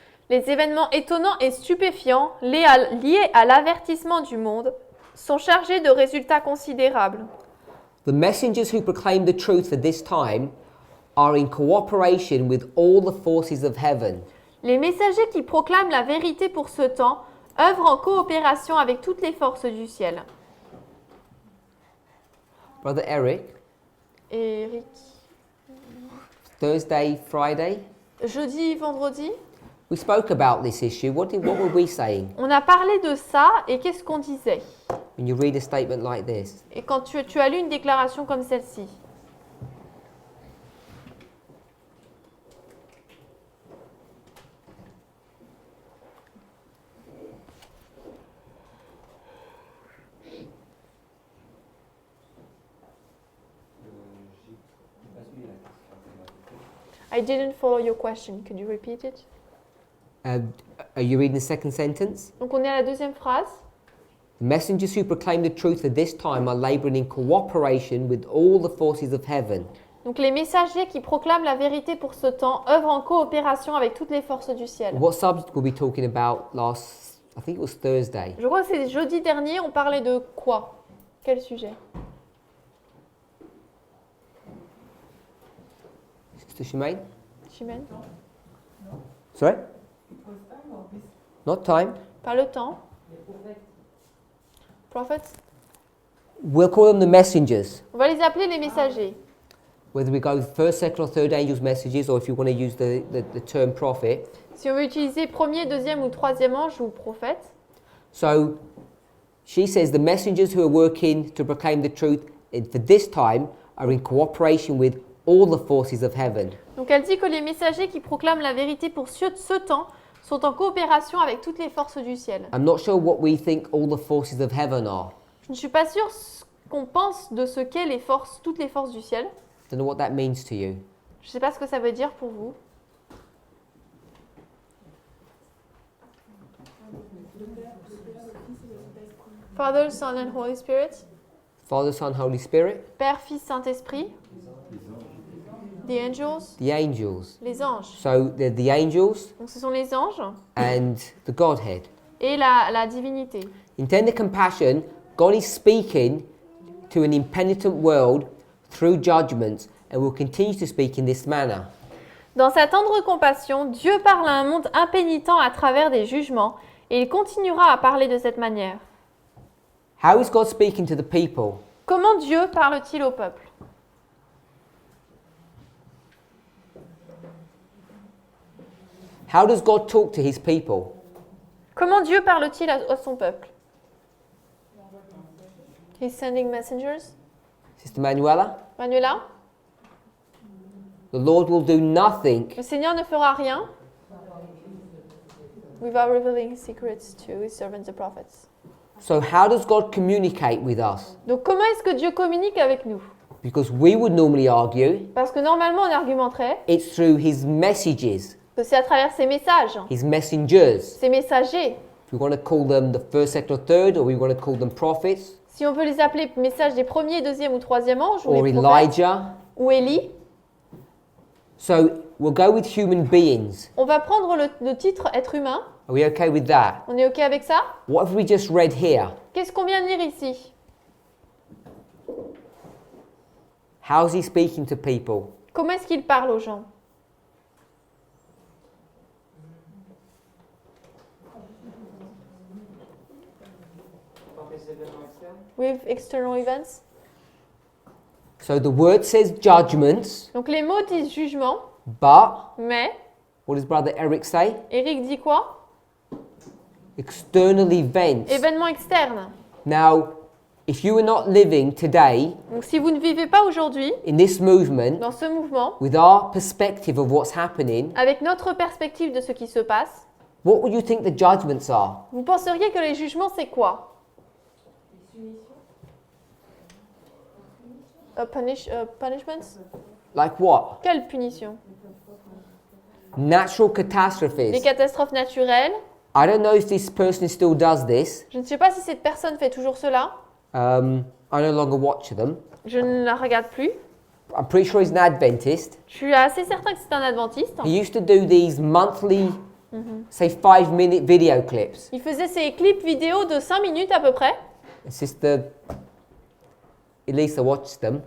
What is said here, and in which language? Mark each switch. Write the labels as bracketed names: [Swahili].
[French] Les événements étonnants et stupéfiants liés à l'avertissement du monde sont chargés de résultats considérables. [English] The messengers who proclaim the truth at this time are in cooperation with all the forces of heaven. [French] Les messagers qui proclament la vérité pour ce temps œuvrent en coopération avec toutes les forces du ciel. [English] Brother Eric, Eric. Thursday, Friday, [French] Jeudi, vendredi, [English] we spoke about this issue. What were we saying? [French] on a parlé de ça et qu'est-ce qu'on disait? [English] When you read a statement like this, [French] Et quand tu as lu une déclaration comme celle-ci? [English] I didn't follow your question. Could you repeat it? are you reading the second sentence? [French] Donc on est à la deuxième phrase. [English] The messengers who proclaim the truth at this time are laboring in cooperation with all the forces of heaven. [French] Donc les messagers qui proclament la vérité pour ce temps œuvrent en coopération avec toutes les forces du ciel. [English] What subject were we talking about last? I think it was Thursday. [French] Je crois que c'est jeudi dernier, on parlait de quoi? Quel sujet? [English] Sister Shemaine? Chimène? Sorry? Not time. [French] Pas le temps. [English] Prophets? We'll call them the messengers. [French] On va les appeler les messagers. [English] Whether we go with first, second, or third angels' messages, or if you want to use the term prophet. [French] Si on veut utiliser premier, deuxième ou troisième ange ou prophète. [English] So she says the messengers who are working to proclaim the truth for this time are in cooperation with all the forces of heaven. [French] Donc elle dit que les messagers qui proclament la vérité pour ce temps sont en coopération avec toutes les forces du ciel. [English] I'm not sure what we think all the forces of heaven are. [French] Je ne suis pas sûre ce qu'on pense de ce qu'est les forces, toutes les forces du ciel. [English] Don't know what that means to you. [French] Je ne sais pas ce que ça veut dire pour vous. [English] Father, Son and Holy Spirit. Father, Son, Holy Spirit, [French] Père, Fils, Saint-Esprit. [English] The angels. the angels. [French] Les anges. [English] So they're the angels [French] Donc ce sont les anges [English] and the Godhead. [French] et la divinité. [English] In tender compassion, God is speaking to an impenitent world through judgments and will continue to speak in this manner. [French] Dans sa tendre compassion, Dieu parle à un monde impénitent à travers des jugements et il continuera à parler de cette manière. [English] How is God speaking to the people? [French] Comment Dieu parle-t-il au peuple? [English] How does God talk to his people? [French] Comment Dieu parle-t-il à son peuple? [English] He's sending messengers. Sister Manuela? Manuela, The Lord will do nothing [French] le Seigneur ne fera rien [English] without revealing his secrets to his servants the prophets. So how does God communicate with us? [French] Donc comment est-ce que Dieu communique avec nous? [English] Because we would normally argue [French] Parce que normalement on argumenterait [English] it's through his messages, [French] que c'est à travers ses messages, [English] his messengers. [French] ses messagers. [English] If we want to call them the first, second, or third, or we want to call them prophets, [French] Si on peut les appeler messages des premiers, deuxième ou troisième anges, ou [English] or [French] les prophètes, [English] Elijah. [French] ou Élie, [English] So we'll go with human beings. [French] on va prendre le titre être humain. [English] Are we okay with that? [French] On est OK avec ça? [English] What have we just read here? [French] Qu'est-ce qu'on vient de lire ici? [English] How's he speaking to people? [French] Comment est-ce qu'il parle aux gens? [English] With external events. So the word says judgments, [French] Donc les mots disent jugement, [English] but [French] mais [English] what does Brother Eric say? [French] Eric dit quoi? [English] External events. [French] Événement externe. [English] Now, if you are not living today [French] Donc si vous ne vivez pas aujourd'hui [English] in this movement [French] dans ce mouvement, [English] with our perspective of what's happening, [French] avec notre perspective de ce qui se passe, [English] what would you think the judgments are? [French] vous penseriez que les jugements c'est quoi? [English] Punishments? Like what? [French] Quelle punition? [English] Natural [French] Les [English] catastrophes. [French] catastrophes naturelles. [English] I don't know if this person still does this. [French] Je ne sais pas si cette personne fait toujours cela. [English] I no longer watch them. [French] Je ne la regarde plus. [English] I'm pretty sure he's an Adventist. [French] Je suis assez certain que c'est un adventiste. [English] He used to do these monthly, say 5-minute video clips. [French] Il faisait ses clips vidéo de 5 minutes à peu près. [English] Sister Elisa watched them.